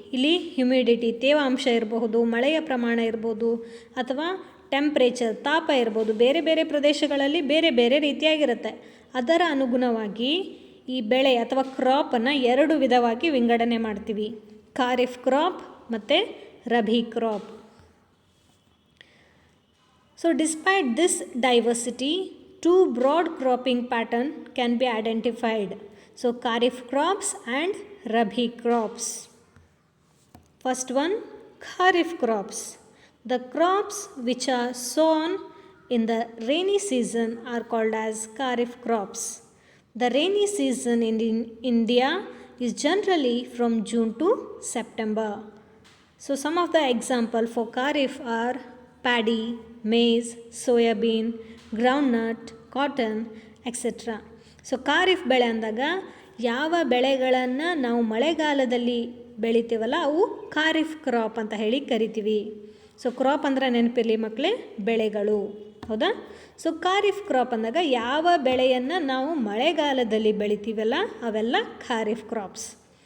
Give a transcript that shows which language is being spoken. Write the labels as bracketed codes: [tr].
[kn] ಇಲ್ಲಿ ಹ್ಯುಮಿಡಿಟಿ, ತೇವಾಂಶ ಇರಬಹುದು, ಮಳೆಯ ಪ್ರಮಾಣ ಇರ್ಬೋದು, ಅಥವಾ ಟೆಂಪ್ರೇಚರ್, ತಾಪ ಇರ್ಬೋದು. ಬೇರೆ ಬೇರೆ ಪ್ರದೇಶಗಳಲ್ಲಿ ಬೇರೆ ಬೇರೆ ರೀತಿಯಾಗಿರುತ್ತೆ. ಅದರ ಅನುಗುಣವಾಗಿ ಈ ಬೆಳೆ ಅಥವಾ ಕ್ರಾಪನ್ನು 2 ವಿಧವಾಗಿ ವಿಂಗಡಣೆ ಮಾಡ್ತೀವಿ: ಖಾರಿಫ್ ಕ್ರಾಪ್ ಮತ್ತು rabi crop. [en] So despite this diversity, 2 broad cropping pattern can be identified. So Kharif crops and Rabhi crops. First one, Kharif crops. The crops which are sown in the rainy season are called as Kharif crops. The rainy season in India is generally from June to September. So some of the example for Kharif are paddy, maize, soybean, groundnut, cotton, etc. [kn] So kharif ಬೆಳೆ ಅಂದಾಗ ಯಾವ ಬೆಳೆಗಳನ್ನು ನಾವು ಮಳೆಗಾಲದಲ್ಲಿ ಬೆಳಿತೀವಲ್ಲ ಅವು kharif crop ಅಂತ ಹೇಳಿ ಕರಿತೀವಿ. ಸೊ ಕ್ರಾಪ್ ಅಂದರೆ ನೆನಪಿರಲಿ ಮಕ್ಕಳೇ, ಬೆಳೆಗಳು, ಹೌದಾ? ಸೊ ಖಾರಿಫ್ ಕ್ರಾಪ್ ಅಂದಾಗ ಯಾವ ಬೆಳೆಯನ್ನು ನಾವು ಮಳೆಗಾಲದಲ್ಲಿ ಬೆಳಿತೀವಲ್ಲ ಅವೆಲ್ಲ ಖಾರಿಫ್ ಕ್ರಾಪ್ಸ್.